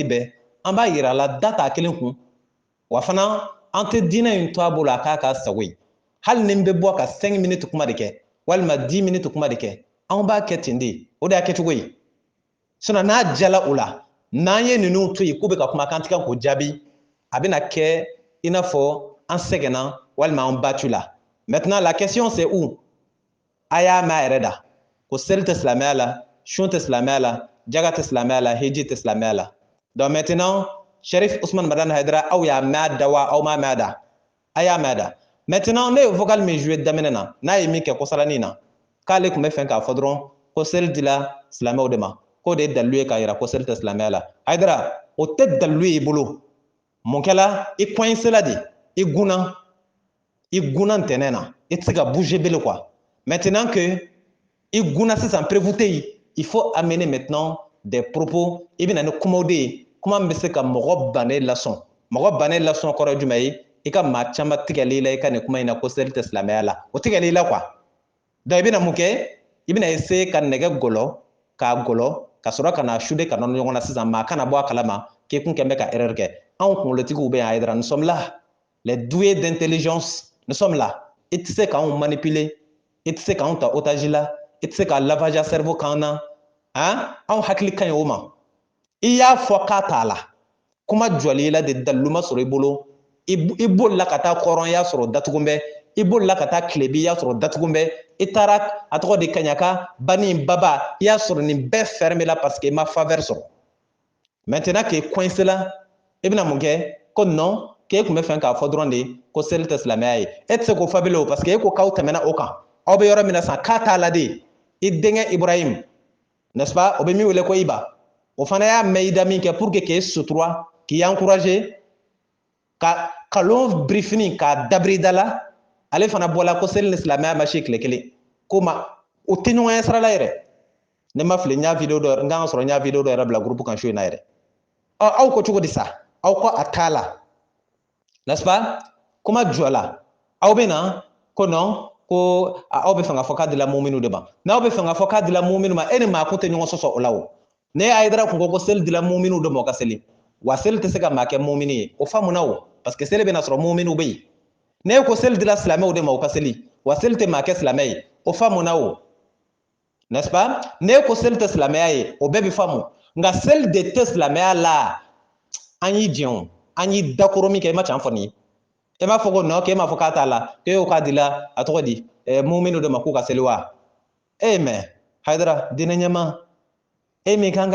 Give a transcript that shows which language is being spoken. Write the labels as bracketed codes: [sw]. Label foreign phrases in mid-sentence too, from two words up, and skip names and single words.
[bm] bɛɛ an b'a yira a la da t'a kelen kun wa fana an tɛ diinɛ in to a bolo a k'a ka sago ye hali ni n bɛ bɔ ka 5 minutes kuma de kɛ walima 10 minutes kuma de kɛ anw b'a kɛ ten de o de y'a kɛcogo ye sinon n'a jala o la n'an ye ninnu to yen k'u bɛ ka kuma k'an tɛ kan k'o jaabi a bɛna kɛ i n'a fɔ an sɛgɛnna walima an battu la [fr] maintenant la question c'est où [bm] a y'a mɛn a yɛrɛ da ko seli tɛ silamɛya la sun tɛ silamɛya la jaga tɛ silamɛya la hiji tɛ silamɛya la donc maintenant Sherif Usman Madani Haidara aw y'a mɛn a da wa aw m'a mɛn a da a y'a mɛn a da maintenant ne ye vocal min joué daminɛ na n'a ye min kɛ kɔsalanin na k'ale tun bɛ fɛ k'a fɔ dɔrɔn ko seli dila silamɛw de ma k'o de ye dalilu ye k'a yira ko seli tɛ silamɛya la Haidara o tɛ dalilu ye i bolo mun kɛla i coincé la de i gunna ntɛnɛn na i tɛ se ka bouger bele quoi [fr] maintenant que [bm] i gunna sisan prévu tɛ yen [fr] il faut amener maintenant des propos [bm] i bɛna ni kumaw de ye kuma min bɛ se ka mɔgɔ bannen lasɔn mɔgɔ bannen lasɔn kɔrɔ ye jumɛn ye i ka maa caman tigɛli la i ka nin kuma in na ko seli tɛ silamɛya la o tigɛli la [fr] quoi donc [bm] i bɛna mun kɛ i bɛna essayer ka nɛgɛ gɔlɔ k'a gɔlɔ ka sɔrɔ ka na sude ka nɔnɔ ɲɔgɔn na sisan maa kana bɔ a kalama k'i kun kɛn bɛ ka erreur kɛ anw kunkolotigiw bɛ yan Haidara [fr] nous sommes là les doués d'intelligence nous sommes là [bm] i tɛ se k'anw manipuler i tɛ se k'anw ta otage la i tɛ se ka [fr] lavage à cerveau [bm] k'an na anw hakili ka ɲi o ma i y'a fɔ k'a t'a la kuma jɔli i la de dalilu ma sɔrɔ i bolo i bolila ka taa kɔrɔn y'a sɔrɔ datugun bɛ i bolila ka taa tilebi y'a sɔrɔ datugun bɛ i taara a tɔgɔ de kaɲaka bani baba i y'a sɔrɔ nin bɛɛ fermé la [fr] parce que [bm] i ma faveur sɔrɔ maintenant k'e coincé la i bɛna mun kɛ ko non k'e tun bɛ fɛ k'a fɔ dɔrɔn de ko seli tɛ silamɛya ye e tɛ se k'o fɔ bilen o [fr] parce que [bm] e ko k'aw tɛmɛna o kan aw bɛ yɔrɔ min na sisan k'a t'a la de i denkɛ Ibrahim [fr] n'est-ce pas [bm] o bɛ min wele ko Iba o fana y'a mɛn i da min kɛ [fr] pour que [bm] k'e sutura k'i encourager ka kalon briefing k'a dabiri da la ale fana bɔla ko seli ni silamɛya ma se tile kelen ko ma o tɛ ɲɔgɔn ye sira la yɛrɛ ne ma fili n y'a video dɔ n kan ka sɔrɔ n y'a video dɔ yɛrɛ bila groupe kan su in na yɛrɛ aw ko cogo di sa aw ko a t'a la [fr] n'est-ce pas [bm] kuma jɔ la aw bɛ na ko non ko aw bɛ fɛ ka fɔ k'a dila muminu de ma n'aw bɛ fɛ ka fɔ k'a dila muminu ma e ni maa kun tɛ ɲɔgɔn sɔsɔ o la o ne ye Haidara kun ko seli dila muminu de ma o ka seli wa seli tɛ se ka maa kɛ mumini ye o faamuna o [fr] parce que [bm] seli bɛna sɔrɔ muminu bɛ yen ne ko seli dila silamɛw de ma o ka seli wa seli tɛ maa kɛ silamɛ ye o faamuna o [fr] n'est-ce pas [bm] ne ko seli tɛ silamɛya ye o bɛɛ bɛ faamu nka seli de tɛ silamɛya la an y'i jɛn o an y'i dakoro min kɛ i ma can fɔ nin ye e m'a fɔ ko non k'e m'a fɔ k'a t'a la k'e y'o k'a dila a tɔgɔ di muminu de ma k'u ka seli wa mais Haidara diinɛ ɲɛma e min kan ka leçon di maaw ma silamɛya la nin ye comportement nin ye jogo ye tan